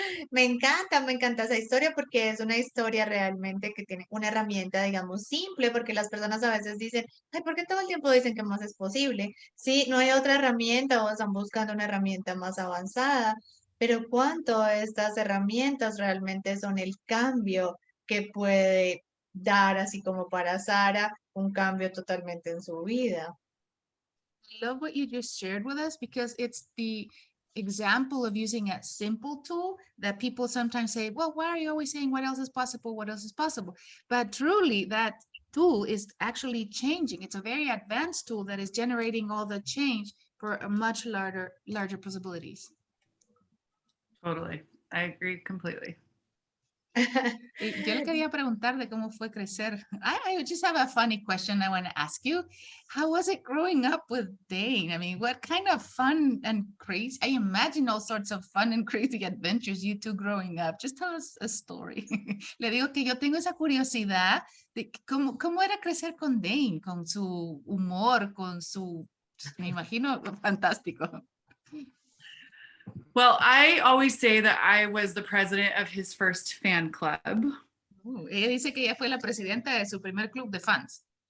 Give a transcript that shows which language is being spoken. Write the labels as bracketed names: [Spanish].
[Spanish] Me encanta esa historia porque es una historia realmente que tiene una herramienta, digamos, simple, porque las personas a veces dicen, ay, ¿por qué todo el tiempo dicen que más es posible? Sí, no hay otra herramienta o están buscando una herramienta más avanzada, pero cuánto estas herramientas realmente son el cambio que puede dar, así como para Sara, un cambio totalmente en su vida. [English] I love what you just shared with us because it's the example of using a simple tool that people sometimes say, well, why are you always saying what else is possible? What else is possible? But truly, that tool is actually changing. It's a very advanced tool that is generating all the change for a much larger possibilities. Totally. I agree completely. [Spanish] Y yo le quería preguntar de cómo fue crecer. [English] I just have a funny question I want to ask you. How was it growing up with Dane? I mean, what kind of fun and crazy, I imagine all sorts of fun and crazy adventures you two growing up. Just tell us a story. [Spanish] Le digo que yo tengo esa curiosidad de cómo era crecer con Dane, con su humor, con su, me imagino, fantástico. [English] Well, I always say that I was the president of his first fan club. [Spanish] Ella dice que ella fue la presidenta de su primer club de fans.